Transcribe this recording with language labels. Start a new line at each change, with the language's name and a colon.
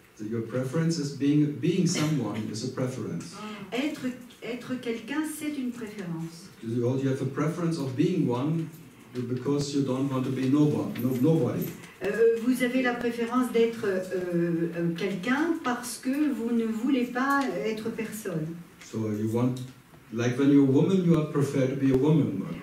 English: So your preference is being someone is a preference.
French: Être quelqu'un, c'est une préférence.
English: You have a preference of being one because you don't want to be nobody.
French: Vous avez la préférence d'être quelqu'un parce que vous ne voulez pas être personne.
English: So you want. Like when you're a woman, you prefer to be a woman.